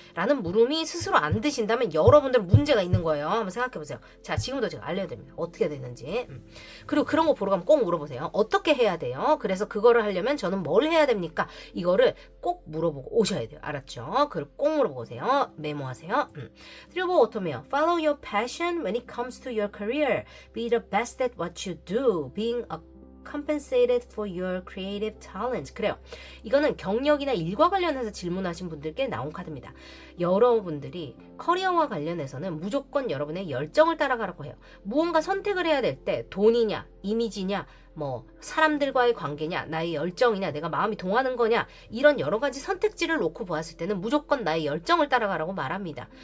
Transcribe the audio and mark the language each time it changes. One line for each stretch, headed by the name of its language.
Korean: 라는 물음이 스스로 안 드신다면 여러분들 문제가 있는 거예요. 한번 생각해보세요. 자, 지금도 제가 알려드립니다. 어떻게 되는지. 그리고 그런 거 보러 가면 꼭 물어보세요. 어떻게 해야 돼요? 그래서 그거를 하려면 저는 뭘 해야 됩니까? 이거를 꼭 물어보고 오셔야 돼요. 알았죠? 그걸 꼭 물어보고 오세요. 메모하세요. 그리고 어떠면
English: Follow your passion when it comes to your career. Be the best at what you do. Being a compensated for your creative talent.
Korean: 그래요. 이거는 경력이나 일과 관련해서 질문하신 분들께 나온 카드입니다. 여러분들이 커리어와 관련해서는 무조건 여러분의 열정을 따라가라고 해요. 무언가 선택을 해야 될 때 돈이냐, 이미지냐, 뭐 사람들과의 관계냐, 나의 열정이냐, 내가 마음이 동하는 거냐, 이런 여러 가지 선택지를 놓고 보았을 때는 무조건 나의 열정을 따라가라고 말합니다.